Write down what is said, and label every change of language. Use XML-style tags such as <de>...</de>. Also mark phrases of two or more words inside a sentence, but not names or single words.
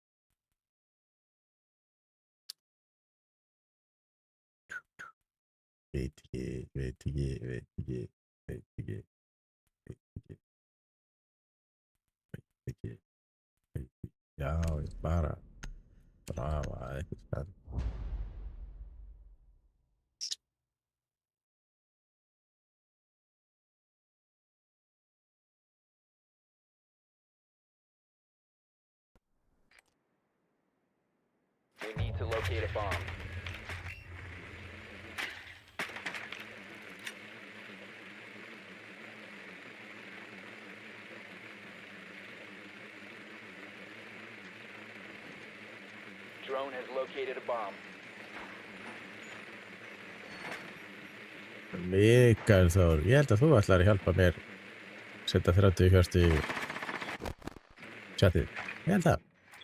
<is>Veit ekki. Já, ég bara hafa eitthvað stað.</is> <en>We need to locate a bomb. Drone has located a bomb.</en> <is>Mikael Þór, ég held að þú ætlar að hjálpa mér setja 30-40 í chatið. Ég held það.</is>